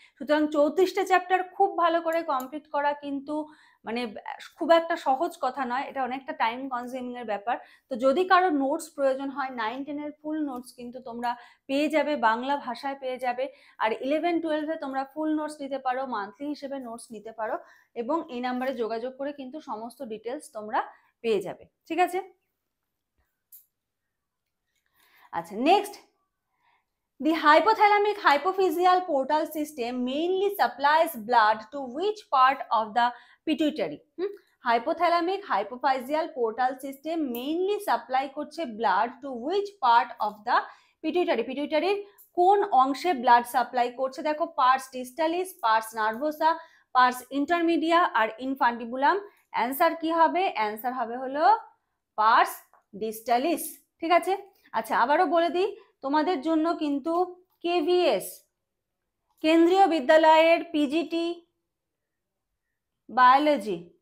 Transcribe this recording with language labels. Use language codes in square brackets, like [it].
[bn] সুতরাং 34টা চ্যাপ্টার খুব ভালো করে কমপ্লিট করা কিন্তু মানে খুব একটা সহজ কথা নয়, এটা অনেকটা টাইম কনজিউমিং এর ব্যাপার। তো যদি কারো নোটস প্রয়োজন হয়, 9-10 ফুল নোটস কিন্তু তোমরা পেয়ে যাবে, বাংলা ভাষায় পেয়ে যাবে। আর 11-12 তোমরা ফুল নোটস নিতে পারো, মান্থলি হিসেবে নোটস নিতে পারো, এবং এই নাম্বারে যোগাযোগ করে কিন্তু সমস্ত ডিটেলস তোমরা পেয়ে যাবে। ঠিক আছে, আচ্ছা, next, [en] the hypothalamic hypophyseal portal system mainly supplies blood to which part of the pituitary? Hypothalamic hypophyseal portal system mainly supply [bn] করছে [en] blood to which part of the pituitary? [bn] পিটুইটারির কোন অংশে ব্লাড সাপ্লাই করছে? দেখো, purse ডিস্টালিস, purse nervosa, purse intermedia আর ইনফান্টিবুলাম। Answer কি হবে? Answer হবে হলো purse ডিস্টালিস। ঠিক আছে, আচ্ছা, আবারও বলে দিই, তোমাদের জন্য কিন্তু কেভিএস, কেন্দ্রীয় বিদ্যালয়ের পিজিটি বায়োলজি,